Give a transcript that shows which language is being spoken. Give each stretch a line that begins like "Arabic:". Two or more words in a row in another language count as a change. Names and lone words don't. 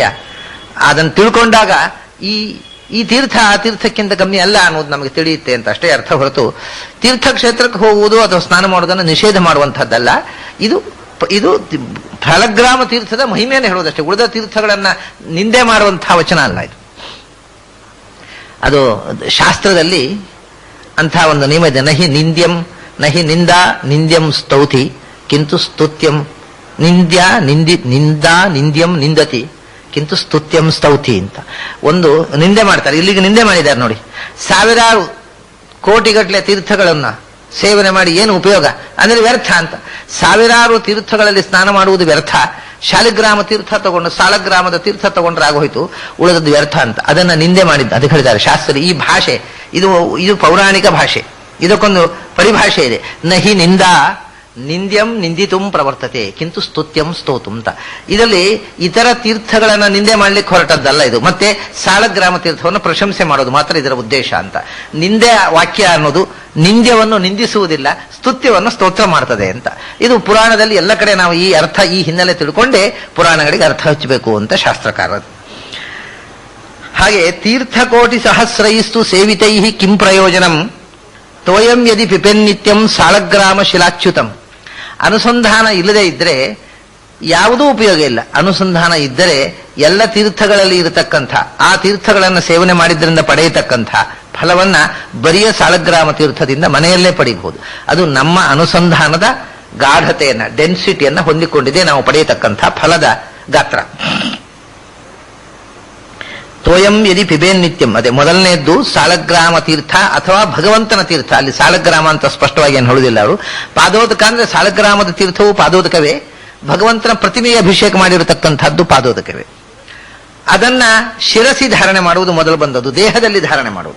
Kannada: ಅದನ್ನು ತಿಳ್ಕೊಂಡಾಗ ಈ ತೀರ್ಥ ಆ ತೀರ್ಥಕ್ಕಿಂತ ಕಮ್ಮಿ ಅಲ್ಲ ಅನ್ನೋದು ನಮಗೆ ತಿಳಿಯುತ್ತೆ ಅಂತ ಅಷ್ಟೇ ಅರ್ಥ ಹೊರತು ತೀರ್ಥಕ್ಷೇತ್ರಕ್ಕೆ ಹೋಗುವುದು ಅಥವಾ ಸ್ನಾನ ಮಾಡುವುದನ್ನು ನಿಷೇಧ ಮಾಡುವಂಥದ್ದಲ್ಲ. ಇದು ಫಲಗ್ರಾಮ ತೀರ್ಥದ ಮಹಿಮೆಯನ್ನು ಹೇಳುವುದಷ್ಟೇ, ಉಳಿದ ತೀರ್ಥಗಳನ್ನ ನಿಂದೆ ಮಾಡುವಂತಹ ವಚನ ಅಲ್ಲ ಇದು. ಅದು ಶಾಸ್ತ್ರದಲ್ಲಿ ಅಂಥ ಒಂದು ನಿಯಮ ಇದೆ.
Sanskrit: ನಹಿ ನಿಂದ್ಯಂ ನಹಿ ನಿಂದಾ ನಿಂದ್ಯಂ ಸ್ತೌತಿ ಕಿಂತು ಸ್ತುತ್ಯಂ ನಿಂದಾ ನಿಂದ್ಯಂ ನಿಂದತಿ ಕಿಂತು ಸ್ತುತ್ಯಂ ಸ್ತೌತಿ ಅಂತ.
Kannada: ಒಂದು ನಿಂದೆ ಮಾಡ್ತಾರೆ, ಇಲ್ಲಿಗೆ ನಿಂದೆ ಮಾಡಿದ್ದಾರೆ ನೋಡಿ. ಸಾವಿರಾರು ಕೋಟಿಗಟ್ಟಲೆ ತೀರ್ಥಗಳನ್ನ ಸೇವನೆ ಮಾಡಿ ಏನು ಉಪಯೋಗ ಅಂದ್ರೆ ವ್ಯರ್ಥ ಅಂತ. ಸಾವಿರಾರು ತೀರ್ಥಗಳಲ್ಲಿ ಸ್ನಾನ ಮಾಡುವುದು ವ್ಯರ್ಥ, ಶಾಲಿಗ್ರಾಮ ತೀರ್ಥ ತಗೊಂಡು ಸಾಲಗ್ರಾಮದ ತೀರ್ಥ ತಗೊಂಡ್ರೆ ಆಗೋಯ್ತು, ಉಳಿದದ್ದು ವ್ಯರ್ಥ ಅಂತ ಅದನ್ನ ನಿಂದೆ ಮಾಡಿದ್ದು. ಅದಕ್ಕೆ ಹೇಳಿದ್ದಾರೆ ಶಾಸ್ತ್ರ, ಈ ಭಾಷೆ ಇದು ಪೌರಾಣಿಕ ಭಾಷೆ, ಇದಕ್ಕೊಂದು ಪರಿಭಾಷೆ ಇದೆ.
Sanskrit: ನಹಿ ನಿಂದಾ ನಿಂದ್ಯಂ ನಿಂದಿತುಂ ಪ್ರವರ್ತತೆ ಕಿಂತು ಸ್ತುತ್ಯಂ ಸ್ತೋತುಂ ಅಂತ.
Kannada: ಇದರಲ್ಲಿ ಇತರ ತೀರ್ಥಗಳನ್ನ ನಿಂದೆ ಮಾಡ್ಲಿಕ್ಕೆ ಹೊರಟದ್ದಲ್ಲ ಇದು. ಮತ್ತೆ ಸಾಲಗ್ರಾಮ ತೀರ್ಥವನ್ನು ಪ್ರಶಂಸೆ ಮಾಡೋದು ಮಾತ್ರ ಇದರ ಉದ್ದೇಶ ಅಂತ. ನಿಂದೆ ವಾಕ್ಯ ಅನ್ನೋದು ನಿಂದ್ಯವನ್ನು ನಿಂದಿಸುವುದಿಲ್ಲ, ಸ್ತುತ್ಯವನ್ನು ಸ್ತೋತ್ರ ಮಾಡ್ತದೆ ಅಂತ. ಇದು ಪುರಾಣದಲ್ಲಿ ಎಲ್ಲ ಕಡೆ ನಾವು ಈ ಅರ್ಥ, ಈ ಹಿನ್ನೆಲೆ ತಿಳ್ಕೊಂಡೇ ಪುರಾಣಗಳಿಗೆ ಅರ್ಥ ಹಚ್ಚಬೇಕು ಅಂತ ಶಾಸ್ತ್ರಕಾರ.
Sanskrit: ಹಾಗೆ ತೀರ್ಥಕೋಟಿ ಸಹಸ್ರೈಸ್ತು ಸೇವಿತೈ ಕಿಂ ಪ್ರಯೋಜನಂ ತೋಯಂ ಯದಿ ಪಿಪೆನ್ನಿತ್ಯಂ ಸಾಲಗ್ರಾಮ ಶಿಲಾಚ್ಯುತಂ.
Kannada: ಅನುಸಂಧಾನ ಇಲ್ಲದೆ ಇದ್ರೆ ಯಾವುದೂ ಉಪಯೋಗ ಇಲ್ಲ. ಅನುಸಂಧಾನ ಇದ್ದರೆ ಎಲ್ಲ ತೀರ್ಥಗಳಲ್ಲಿ ಇರತಕ್ಕಂಥ ಆ ತೀರ್ಥಗಳನ್ನು ಸೇವನೆ ಮಾಡಿದ್ರಿಂದ ಪಡೆಯತಕ್ಕಂಥ ಫಲವನ್ನ ಬರಿಯ ಸಾಲಗ್ರಾಮ ತೀರ್ಥದಿಂದ ಮನೆಯಲ್ಲೇ ಪಡೆಯಬಹುದು. ಅದು ನಮ್ಮ ಅನುಸಂಧಾನದ ಗಾಢತೆಯನ್ನ, ಡೆನ್ಸಿಟಿಯನ್ನ ಹೊಂದಿಕೊಂಡಿದೆ ನಾವು ಪಡೆಯತಕ್ಕಂಥ ಫಲದ ಗಾತ್ರ.
Sanskrit: ತೋಯಂ ಯದಿ ಪಿಬೇನ್ ನಿತ್ಯಂ,
Kannada: ಅದೇ ಮೊದಲನೆಯದ್ದು ಸಾಲಗ್ರಾಮ ತೀರ್ಥ ಅಥವಾ ಭಗವಂತನ ತೀರ್ಥ. ಅಲ್ಲಿ ಸಾಲಗ್ರಾಮ ಅಂತ ಸ್ಪಷ್ಟವಾಗಿ ಏನು ಹೇಳುವುದಿಲ್ಲ ಅವರು. ಪಾದೋದಕ ಅಂದ್ರೆ ಸಾಲಗ್ರಾಮದ ತೀರ್ಥವು ಪಾದೋದಕವೇ, ಭಗವಂತನ ಪ್ರತಿಮೆಯ ಅಭಿಷೇಕ ಮಾಡಿರತಕ್ಕಂಥದ್ದು ಪಾದೋದಕವೇ. ಅದನ್ನ ಶಿರಸಿ ಧಾರಣೆ ಮಾಡುವುದು ಮೊದಲು ಬಂದದ್ದು, ದೇಹದಲ್ಲಿ ಧಾರಣೆ ಮಾಡುವುದು.